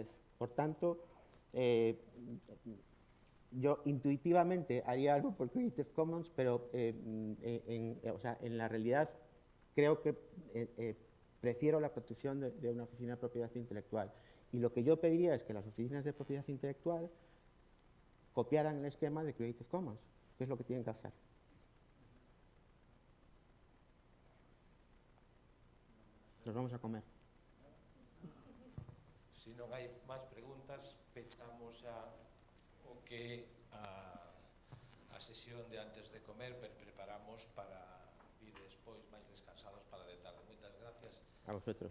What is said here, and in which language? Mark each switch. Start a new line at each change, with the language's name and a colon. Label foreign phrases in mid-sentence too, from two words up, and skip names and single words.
Spanish: Por tanto, yo intuitivamente haría algo por Creative Commons, pero en la realidad creo que prefiero la protección de una oficina de propiedad intelectual. Y lo que yo pediría es que las oficinas de propiedad intelectual copiaran el esquema de Creative Commons, que es lo que tienen que hacer. Nos vamos a comer.
Galician: Se non hai máis preguntas, pechamos o que a sesión de antes de comer preparamos para vir despois máis descansados para de tarde. Moitas gracias
Spanish: a vosotros,